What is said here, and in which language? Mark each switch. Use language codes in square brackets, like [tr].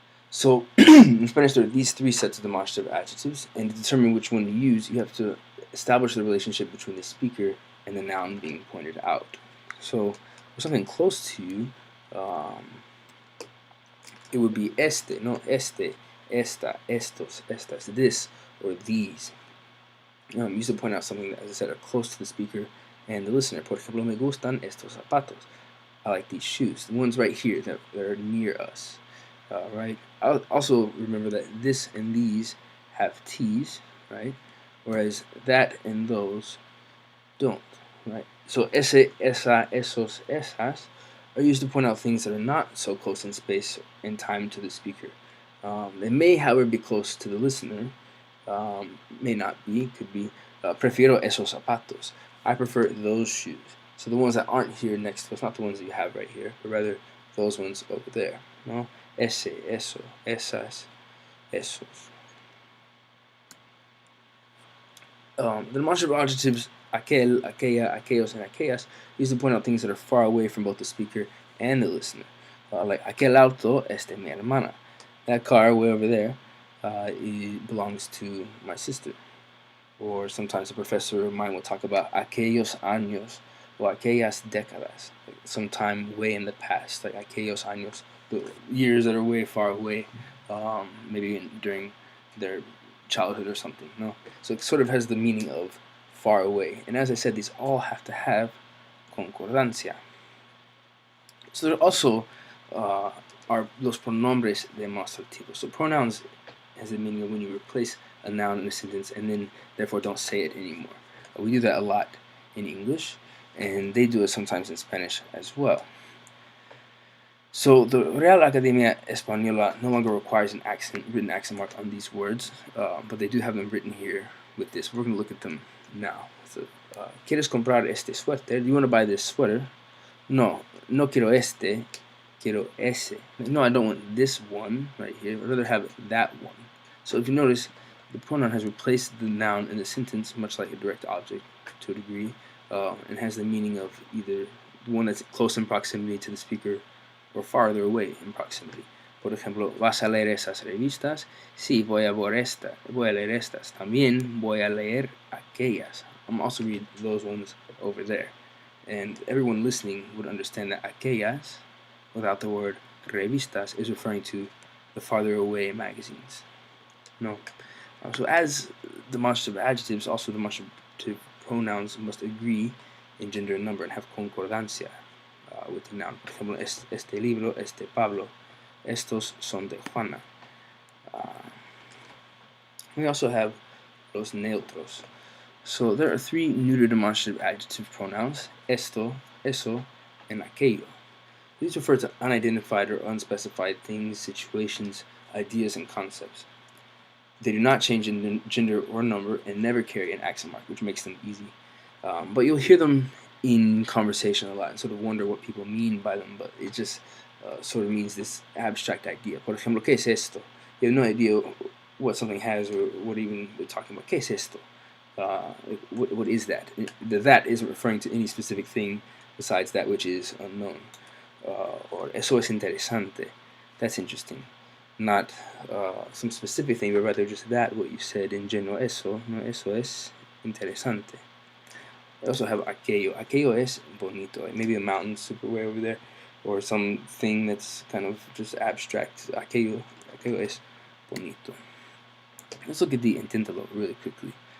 [en] So in Spanish there are these three sets of demonstrative adjectives, and to determine which one to use, you have to establish the relationship between the speaker and the noun being pointed out. So for something close to you, it would be este, no este, esta, estos, estas, this, or these. Used to point out something that, as I said, are close to the speaker and the listener. [es] Por ejemplo, me gustan estos zapatos. [en] I like these shoes. The ones right here that are near us. Right. Also remember that this and these have T's, right? Whereas that and those don't, right? So ese, esa, esos, esas are used to point out things that are not so close in space and time to the speaker. They may, however, be close to the listener. May not be. Could be. [es] Prefiero esos zapatos. [en] I prefer those shoes. So the ones that aren't here next to us, not the ones that you have right here, but rather those ones over there. No? [es] Ese, eso, esas, esos. [en] The demonstrative adjectives aquel, aquella, aquellos, and aquellas used to point out things that are far away from both the speaker and the listener. [es] Like aquel auto es de mi hermana. [en] That car way over there it belongs to my sister. Or sometimes a professor of mine will talk about aquellos años or aquellas décadas, like sometime way in the past, like aquellos años, the years that are way far away, maybe during their childhood or something. No, so it sort of has the meaning of far away. And as I said, these all have to have concordancia. So there also are los pronombres demostrativos. So pronouns has the meaning of when you replace a noun in a sentence and then therefore don't say it anymore. We do that a lot in English, and they do it sometimes in Spanish as well. So the Real Academia Española no longer requires an written accent mark on these words, but they do have them written here with this. We're going to look at them now. [es] So, ¿Quieres comprar este suéter? [en] Do you want to buy this sweater? [es] No, no quiero este, quiero ese. [en] No, I don't want this one right here. I'd rather have that one. So if you notice, the pronoun has replaced the noun in the sentence, much like a direct object to a degree, and has the meaning of either the one that's close in proximity to the speaker or farther away in proximity. [es] Por ejemplo, ¿vas a leer esas revistas? Sí, voy a leer estas. También voy a leer aquellas. [en] I'm also read those ones over there. And everyone listening would understand that aquellas, without the word revistas, is referring to the farther away magazines. No. So as demonstrative adjectives, also demonstrative pronouns must agree in gender and number and have concordancia with the noun. [es] Por ejemplo, este libro, este Pablo, estos son de Juana. [en] We also have los neutros. So there are three neuter demonstrative adjective pronouns, esto, eso, and aquello. These refer to unidentified or unspecified things, situations, ideas, and concepts. They do not change in gender or number and never carry an accent mark, which makes them easy. But you'll hear them in conversation a lot and sort of wonder what people mean by them, but it just sort of means this abstract idea. [es] Por ejemplo, ¿qué es esto? [en] you have no idea what something has or what even they're talking about. [es] ¿Qué es esto? [en] What is that? The that isn't referring to any specific thing besides that which is unknown. Or [es] eso es interesante. [en] That's interesting. Not some specific thing, but rather just that, what you said in general. [es] Eso, no, eso es interesante. [en] I also have [es] aquello. Aquello es bonito. [en] Like maybe a mountain super way over there, or something that's kind of just abstract. [es] Aquello es bonito. [en] Let's look at the inténtalo really quickly.